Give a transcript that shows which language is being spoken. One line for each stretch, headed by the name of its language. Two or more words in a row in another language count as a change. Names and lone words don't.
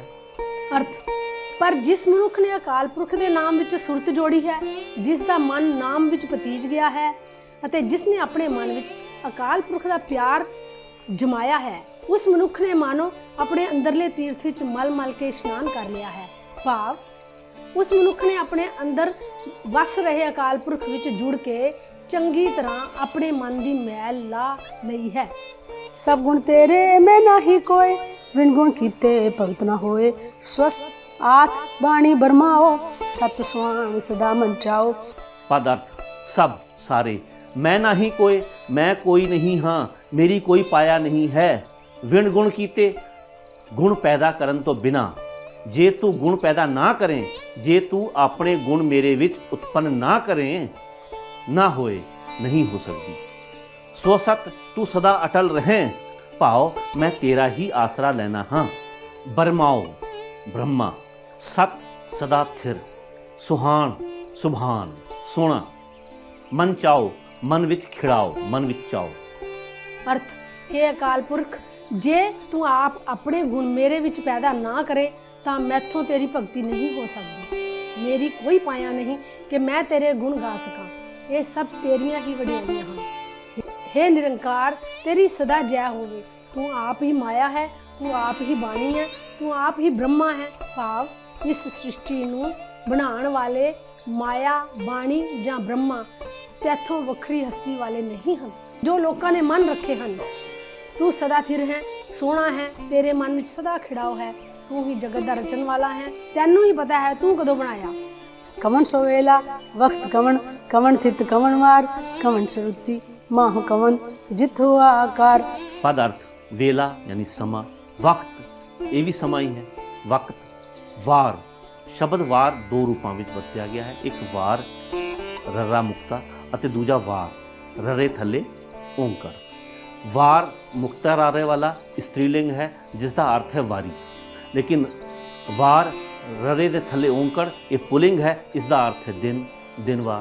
Punjabi: ਅਰਥ ਪਰ ਜਿਸ ਮਨੁੱਖ ਨੇ ਅਕਾਲ ਪੁਰਖ ਦੇ ਨਾਮ ਵਿੱਚ ਸੁਰਤ ਜੋੜੀ ਹੈ, ਜਿਸ ਦਾ ਮਨ ਨਾਮ ਵਿੱਚ ਪਤੀਜ ਗਿਆ ਹੈ ਅਤੇ ਜਿਸ ਨੇ ਆਪਣੇ ਮਨ ਵਿੱਚ ਅਕਾਲ ਪੁਰਖ ਦਾ ਪਿਆਰ ਜਮਾਇਆ ਹੈ, ਉਸ ਮਨੁੱਖ ਨੇ ਮਾਨੋ ਆਪਣੇ ਅੰਦਰਲੇ ਤੀਰਥ ਵਿੱਚ ਮਲ ਮਲ ਕੇ ਇਸ਼ਨਾਨ ਕਰ ਲਿਆ ਹੈ। ਭਾਵ ਉਸ ਮਨੁੱਖ ਨੇ ਆਪਣੇ ਅੰਦਰ ਵਸ ਰਹੇ ਅਕਾਲ ਪੁਰਖ ਵਿੱਚ ਜੁੜ ਕੇ ਚੰਗੀ ਤਰ੍ਹਾਂ ਆਪਣੇ ਮਨ ਦੀ ਮੈਲ ਲਾ ਲਈ ਹੈ। ਸਭ ਗੁਣ ਤੇਰੇ ਮੈਂ ਨਾਹੀ ਕੋਇ, ਬਿਨ ਗੁਣ ਕੀਤੇ ਭਗਤ ਨਾ ਹੋਏ। ਸੁਅਸਤਿ ਆਥਿ ਬਾਣੀ ਬਰਮਾਓ, ਸਤਿ ਸੁਹਾਣੁ ਸਦਾ ਮਨਿ ਚਾਓ। ਪਦ ਅਰਥ ਸਭ ਸਾਰੇ, ਮੈਂ ਨਾਹੀ ਕੋਇ, ਮੈਂ ਕੋਈ ਨਹੀਂ ਹਾਂ, ਮੇਰੀ ਕੋਈ ਪਾਇਆ ਨਹੀਂ ਹੈ। ਵਿਣੁ ਗੁਣ ਕੀਤੇ, ਗੁਣ ਪੈਦਾ ਕਰਨ ਤੋਂ ਬਿਨਾਂ, ਜੇ ਤੂੰ ਗੁਣ ਪੈਦਾ ਨਾ ਕਰੇਂ, ਜੇ ਤੂੰ ਆਪਣੇ ਗੁਣ ਮੇਰੇ ਵਿੱਚ ਉਤਪੰਨ ਨਾ ਕਰੇਂ, ਨਾ ਹੋਏ ਨਹੀਂ ਹੋ ਸਕਦੀ। ਸੋ ਸਤਿ ਤੂੰ ਸਦਾ ਅਟੱਲ ਰਹੇਂ, ਭਾਵ ਮੈਂ ਤੇਰਾ ਹੀ ਆਸਰਾ ਲੈਣਾ ਹਾਂ। ਬਰਮਾਓ ਬ੍ਰਹਮਾ, ਸਤਿ ਸਦਾ ਥਿਰ, ਸੁਹਾਣੁ ਸੁਭਾਨ ਸੋਹਣਾ, ਮਨਿ ਚਾਓ ਮਨ ਵਿੱਚ ਖਿੜਾਓ, ਮਨ ਵਿੱਚ ਚਾਓ। ਅਰਥ ਹੇ ਅਕਾਲ ਪੁਰਖ, ਜੇ ਤੂੰ ਆਪ ਆਪਣੇ ਗੁਣ ਮੇਰੇ ਵਿੱਚ ਪੈਦਾ ਨਾ ਕਰੇ ਤਾਂ ਮੈਥੋਂ ਤੇਰੀ ਭਗਤੀ ਨਹੀਂ ਹੋ ਸਕਦੀ। ਮੇਰੀ ਕੋਈ ਪਾਇਆ ਨਹੀਂ ਕਿ ਮੈਂ ਤੇਰੇ ਗੁਣ ਗਾ ਸਕਾਂ। ਇਹ ਸਭ ਤੇਰੀਆਂ ਹੀ ਵਡਿਆਈਆਂ ਹਨ। हे ਨਿਰੰਕਾਰ, ਤੇਰੀ ਸਦਾ ਜੈ ਹੋਵੇ। ਤੂੰ ਆਪ ਹੀ ਮਾਇਆ ਹੈ, ਤੂੰ ਆਪ ਹੀ ਬਾਣੀ ਹੈ, ਤੂੰ ਆਪ ਹੀ ਬ੍ਰਹਮਾ ਹੈ। ਭਾਵ ਇਸ ਸ੍ਰਿਸ਼ਟੀ ਨੂੰ ਬਣਾਉਣ ਵਾਲੇ ਮਾਇਆ, ਬਾਣੀ ਜਾਂ ਬ੍ਰਹਮਾ ਤੇਥੋਂ ਵੱਖਰੀ ਹਸਤੀ ਵਾਲੇ ਨਹੀਂ ਹਨ ਜੋ ਲੋਕਾਂ ਨੇ ਮਨ ਰੱਖੇ ਹਨ। ਤੂੰ ਸਦਾ ਥਿਰ ਹੈ, ਸੋਹਣਾ ਹੈ, ਤੇਰੇ ਮਨ ਵਿੱਚ ਸਦਾ ਖਿੜਾਓ ਹੈ। ਤੂੰ ਹੀ ਜਗਤ ਦਾ ਰਚਣ ਵਾਲਾ ਹੈ, ਤੈਨੂੰ ਹੀ ਪਤਾ ਹੈ ਤੂੰ ਕਦੋਂ ਬਣਾਇਆ। ਕਵਣੁ ਸੁ ਵੇਲਾ ਵਖਤੁ ਕਵਣੁ, ਕਵਣ ਥਿਤਿ ਕਵਣੁ ਵਾਰੁ, ਕਵਣਿ ਸਿ ਰੁਤੀ ਮਾਹੁ ਕਵਣੁ ਜਿਤੁ ਹੋਆ ਆਕਾਰੁ। ਪਦ ਅਰਥ ਵੇਲਾ ਯਾਨੀ ਸਮਾਂ, ਵਕਤ ਇਹ ਵੀ ਸਮਾਂ ਹੀ ਹੈ। ਵਕਤ, ਵਾਰ, ਸ਼ਬਦ ਵਾਰ ਦੋ ਰੂਪਾਂ ਵਿੱਚ ਵਰਤਿਆ ਗਿਆ ਹੈ। ਇੱਕ ਵਾਰ ਰਰਾ ਮੁਕਤਾ ਅਤੇ ਦੂਜਾ ਵਾਰ ਰਰੇ ਥੱਲੇ ਓਂਕਾਰ। ਵਾਰ ਮੁਕਤਾ ਰਾਰੇ ਵਾਲਾ ਇਸਤਰੀਲਿੰਗ ਹੈ ਜਿਸ ਦਾ ਅਰਥ ਹੈ ਵਾਰੀ, ਲੇਕਿਨ ਵਾਰ ਰਰੇ ਦੇ ਥੱਲੇ ਓਂਕਾਰ ਇਹ ਪੁਲਿੰਗ ਹੈ, ਇਸ ਦਾ ਅਰਥ ਹੈ ਦਿਨ, ਦਿਨਵਾਰ।